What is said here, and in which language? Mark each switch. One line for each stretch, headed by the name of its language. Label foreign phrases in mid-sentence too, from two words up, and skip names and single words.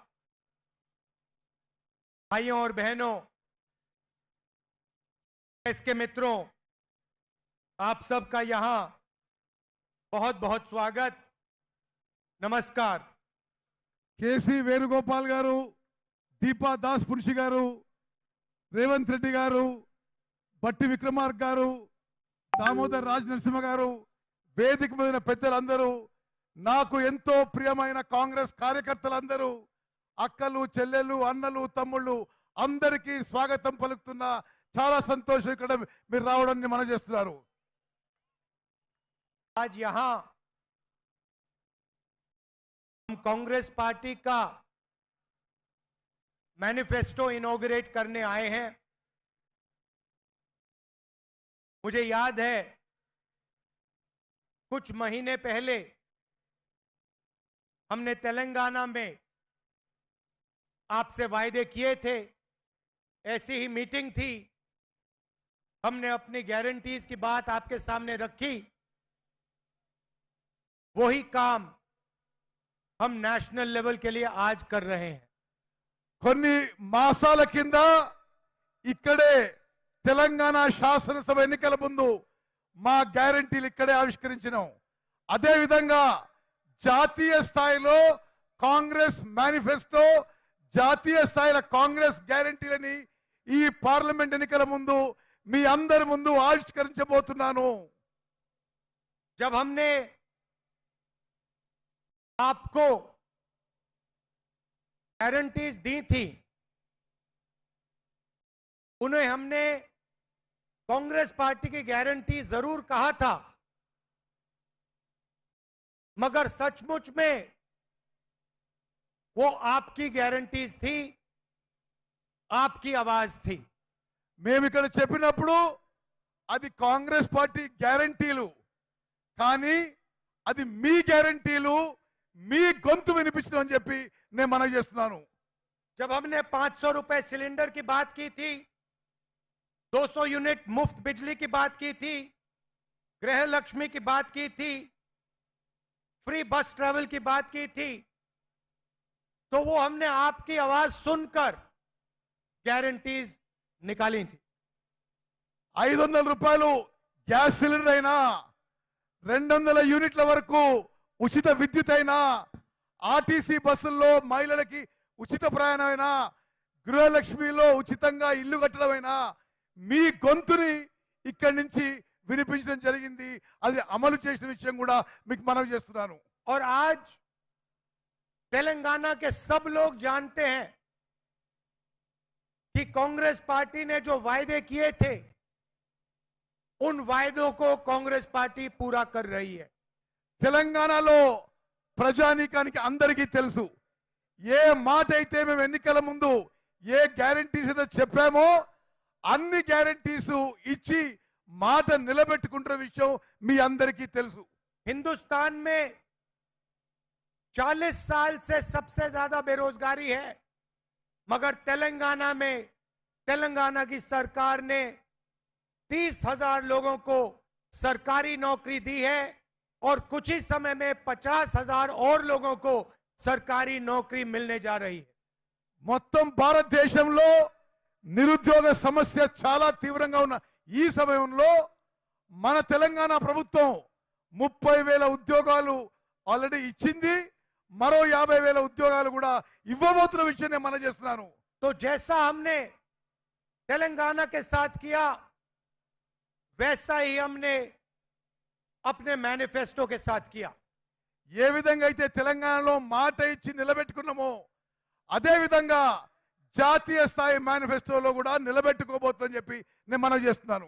Hindi: भाइयों और बहनों, प्रेस के मित्रों, आप सबका यहां बहुत बहुत स्वागत, नमस्कार।
Telugu: केसी वेणुगोपाल गारू, दीपा दास पुरुषि गारू, रेवंत रेड्डी गारू, भट्टी विक्रमार्क गारू, दामोदर राज नरसिंह गारू, వేదిక మీద పెద్దలందరూ, నాకు ఎంతో ప్రియమైన కాంగ్రెస్ కార్యకర్తలందరూ, అక్కలు చెల్లెలు అన్నలు తమ్ముళ్ళు అందరికీ స్వాగతం పలుకుతున్నా. చాలా సంతోషం ఇక్కడ మీరు రావడాన్ని మనం చేస్తున్నారు.
Hindi: आज यहां हम कांग्रेस पार्टी का
English: manifesto inaugurate
Hindi: करने आए हैं। मुझे याद है कुछ महीने पहले हमने तेलंगाना में आपसे वायदे किए थे, ऐसी ही मीटिंग थी, हमने अपनी गारंटीज की बात आपके सामने रखी। वही काम हम
English: national level
Hindi: के लिए आज कर रहे हैं।
Telugu: కొన్ని మాసాల కింద ఇక్కడే తెలంగాణ శాసనసభ ఎన్నికల ముందు మా గ్యారెంటీలు ఇక్కడే ఆవిష్కరించినాం. అదే విధంగా జాతీయ స్థాయిలో కాంగ్రెస్ మేనిఫెస్టో, జాతీయ స్థాయిలో కాంగ్రెస్ గ్యారెంటీలని ఈ పార్లమెంట్ ఎన్నికల ముందు మీ అందరి ముందు ఆవిష్కరించబోతున్నాను.
Hindi: जब हमने आपको गारंटीज दी थी, उन्हें हमने कांग्रेस पार्टी की गारंटी जरूर कहा था, मगर सचमुच में वो आपकी गारंटीज थी, आपकी आवाज थी।
Telugu: మేము ఇక్కడ చెప్పినప్పుడు అది కాంగ్రెస్ పార్టీ గ్యారెంటీలు, కానీ అది మీ గ్యారెంటీలు, మీ గొంతు వినిపించడం అని చెప్పి నేను మనవి చేస్తున్నాను.
Hindi: जब हमने 500 रुपए सिलेंडर की बात की थी, 200 यूनिट मुफ्त बिजली की बात की थी, गृह लक्ष्मी की बात की थी,
English: free bus travel
Hindi: की बात की थी, तो वो हमने आपकी आवाज सुनकर गारंटीज निकाली थी।
Telugu: 500 రూపాయలు గ్యాస్ సిలిండర్ అయినా, 200 యూనిట్ల వరకు ఉచిత విద్యుత్ అయినా, ఆర్టీసీ బస్సుల్లో మహిళలకి ఉచిత ప్రయాణం అయినా, గృహలక్ష్మిలో ఉచితంగా ఇల్లు కట్టడమైనా మీ గొంతుని ఇక్కడి నుంచి వినిపించడం జరిగింది. అది అమలు చేసిన విషయం కూడా మీకు మనవి చేస్తున్నాను.
Hindi: और आज तेलंगाना के सब लोग जानते हैं कि कांग्रेस पार्टी ने जो वायदे किए थे, उन वायदों को कांग्रेस पार्टी पूरा कर रही है।
Telugu: తెలంగాణలో ప్రజానీకానికి అందరికీ తెలుసు, ఏ మాట అయితే మేము ఎన్నికల ముందు ఏ గ్యారెంటీస్ అయితే చెప్పామో అన్ని గ్యారెంటీస్ ఇచ్చి మాట నిలబెట్టుకుంటున్న విషయం మీ అందరికీ తెలుసు.
Hindi: हिंदुस्तान में 40 साल से सबसे ज्यादा बेरोजगारी है, मगर तेलंगाना में तेलंगाना की सरकार ने 30,000 लोगों को सरकारी नौकरी दी है और कुछ ही समय में 50,000 और लोगों को सरकारी नौकरी मिलने जा रही है।
Telugu: మొత్తం భారతదేశంలో నిరుద్యోగ సమస్య చాలా తీవ్రంగా ఉన్న ఈ సమయంలో మన తెలంగాణ ప్రభుత్వం 30,000 ఉద్యోగాలు ఆల్రెడీ ఇచ్చింది, మరో 50,000 ఉద్యోగాలు కూడా ఇవ్వబోతున్న విషయం నేను మనం చేస్తున్నాను.
Hindi: तो जैसा हमने तेलंगाना के साथ किया, वैसा ही हमने अपने मैनिफेस्टो के साथ किया।
Telugu: ఏ విధంగా అయితే తెలంగాణలో మాట ఇచ్చి నిలబెట్టుకున్నామో అదే విధంగా జాతీయ స్థాయి మేనిఫెస్టోలో కూడా నిలబెట్టుకోబోతుందని చెప్పి నేను మనవి చేస్తున్నాను.